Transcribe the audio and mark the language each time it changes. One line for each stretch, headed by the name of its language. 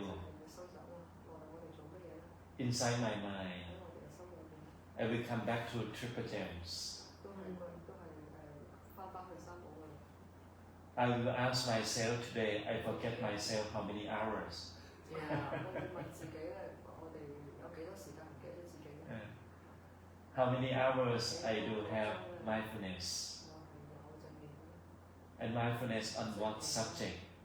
Cantonese: 係要收集咯。我哋做乜嘢咧？
English: inside my
Cantonese: 喺
English: mind,
Cantonese: 我哋嘅心裏面，
English: I will come back to triple gems.
Cantonese: 都係翻返去三寶嘅。
English: I will ask myself today, I forget myself how many hours. Yeah.
Cantonese: 我會問自己咧，我哋有幾多時間唔記得自己咧？
English: How many hours I do have mindfulness?
Cantonese: 我係有正念嘅。
English: And mindfulness on what subject?